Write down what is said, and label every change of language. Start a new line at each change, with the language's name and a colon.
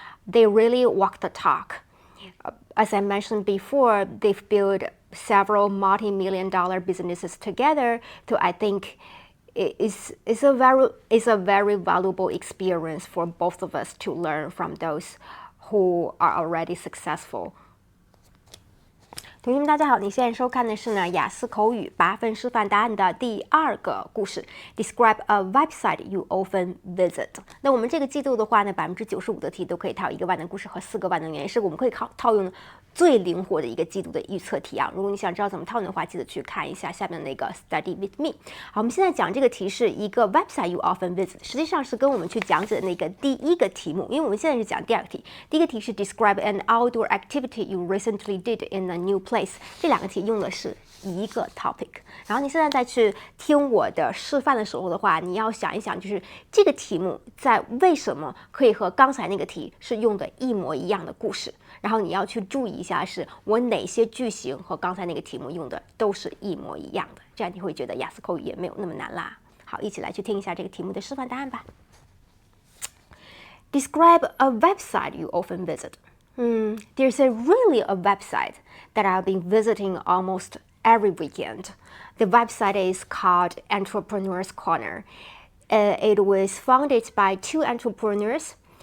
English: They really walk the talk. As I mentioned before, they've built several multi-million-dollar businesses together, so I think it's a very valuable experience for both of us to learn from those who are already successful.
Chinese: 同学们，大家好！你现在收看的是雅思口语8分示范答案的第2个故事。
English: Describe a website you often visit。
Chinese: 那我们这个季度的话呢，95%的题都可以套1个万能故事和4个万能原因，是我们可以套用最灵活的一个季度的预测题啊。如果你想知道怎么套用的话，记得去看一下下面那个 Study with me。好，我们现在讲这个题是一个
English: website you often visit，
Chinese: 实际上是跟我们去讲解的那个第1个题目，因为我们现在是讲第2个题。第1个题是
English: Describe an outdoor activity you recently did in a new place，
Chinese: 这2个题用的是一个 topic。然后你现在再去听我的示范的时候的话，你要想一想，就是这个题目在为什么可以和刚才那个题是用的一模一样的故事。然后你要去注意一下，是我哪些句型和刚才那个题目用的都是一模一样的，这样你会觉得雅思口语也没有那么难啦。好，一起来去听一下这个题目的示范答案吧。
English: Describe a website you often visit. There's really a website that I've been visiting almost every weekend. The website is called Entrepreneur's Corner. It was founded by 2 entrepreneurs.